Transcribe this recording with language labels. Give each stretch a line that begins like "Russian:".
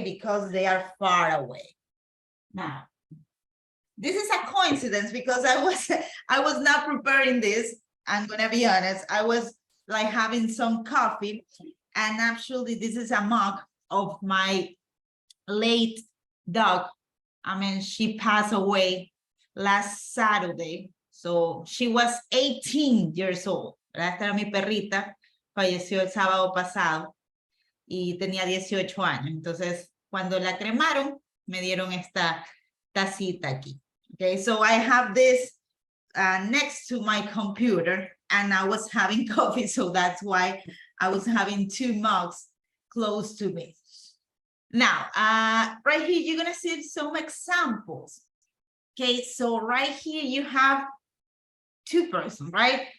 English: Because they are far away. Now, this is a coincidence because I was not preparing this. I'm gonna be honest. I was like having some coffee, and actually this is a mug of my late dog. I mean, she passed away last Saturday. So she was 18 years old.
Spanish: Esta era mi perrita, falleció el sábado pasado y tenía 18 años. Entonces, cuando la cremaron, me dieron esta tacita aquí.
English: Okay, so I have this next to my computer, and I was having coffee, so that's why I was having two mugs close to me. Now, right here, you're gonna see some examples. Okay, so right here you have two persons, right?